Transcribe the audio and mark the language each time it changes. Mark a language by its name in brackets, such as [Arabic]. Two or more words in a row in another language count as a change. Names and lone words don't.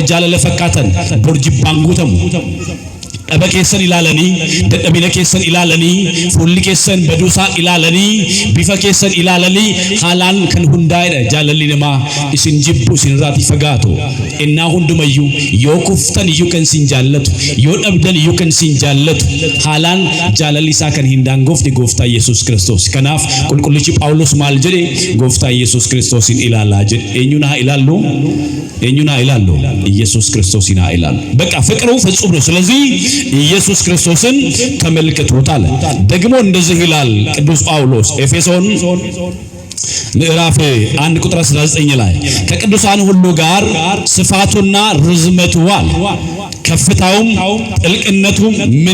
[Oromo] jaalala fakkaatan borjibbaan guutamu dhaba keessan ilaalanii dadhabina keessan ilaalanii fuulli keessan baduusaa ilaalanii bifa keessan ilaalanii haalaan kan hundaa'edha jaalalli namaa isin jibbu isin irraatii fagaatu innaa hundumayyuu yoo kuftan iyyuu kan isin jaallatu yoo dhabdan iyyuu kan isin jaallatu haalaan jaalalli isaa kan hin daangofne gooftaa Yesuus Kiristoos kanaaf qulqullichi Phaawulos maal jedhe gooftaa Yesuus Kiristoosin ilaalaa jedhe eenyuun haa ilaallu [Amharic] ኢየሱስ ክርስቶስን [Oromo] haa ilaallu [Amharic] በቃ ፍቅሩ ፍጹም ነው ስለዚህ ኢየሱስ ክርስቶስን ተመልከቱት አለ ደግሞ እንደዚህ ይላል ቅዱስ ጳውሎስ ኤፌሶን ምዕራፍ 1 ቁጥር 19 ላይ ከቅዱሳን ሁሉ ጋር ስፋቱና ርዝመቱ አለ ከፍታውም ጥልቅነቱም ምን